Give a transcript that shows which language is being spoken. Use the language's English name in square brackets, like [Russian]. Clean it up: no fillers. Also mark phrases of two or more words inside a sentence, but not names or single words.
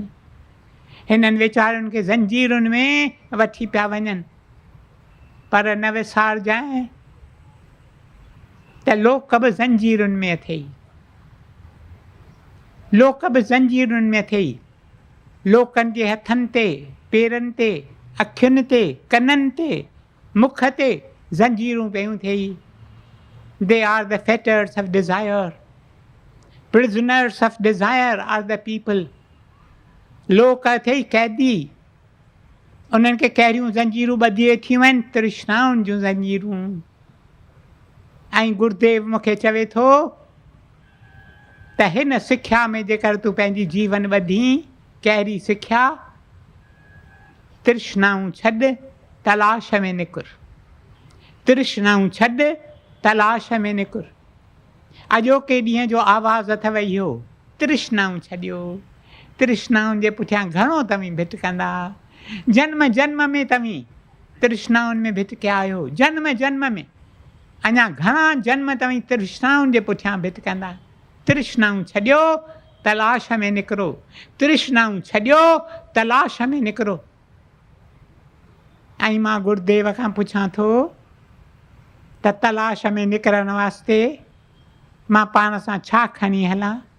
[Sindhi] हिननि वीचारनि खे ज़ंजीरुनि में वठी पिया वञनि, पर न विसारजांइ त लोक बि ज़ंजीरुनि में अथई, लोक बि ज़ंजीरुनि में अथई। लोकनि जे हथनि ते, पेरनि ते, अखियुनि ते, कननि ते, मुख ते ज़ंजीरूं पियूं अथई। [English] They are the fetters of desire. Prisoners of desire are the people. [Sindhi] लोक अथई कैदी, उन्हनि खे कहिड़ियूं ज़ंजीरूं ॿधी वेठियूं आहिनि, तृष्णाउनि जूं ज़ंजीरूं। ऐं गुरुदेव मूंखे चवे थो त हिन सिख्या में जेकर तूं पंहिंजी जीवन ॿधी, कहिड़ी सिख्या? तृष्णाऊं छॾ, तलाश में निकुर। तृष्णाऊं छॾ, तलाश में निकुर। अॼोके ॾींहं जो आवाज़ अथव इहो, तृष्णाऊं छॾियो। तृष्णाउनि जे पुठियां घणो तव्हीं भिटकंदा, जन्म जन्म में तव्हीं तृष्णाउनि में भिटकिया आहियो, जन्म जन्म में। अञा घणा जन्म तव्हीं तृष्णाउनि जे पुठियां भिटकंदा। तृष्णाऊं छॾियो, तलाश में निकिरो। तृष्णाऊं छॾियो, तलाश में निकिरो। ऐं मां गुरुदेव खां पुछां थो त तलाश में निकिरण वास्ते मां पाण सां छा खणी हलां?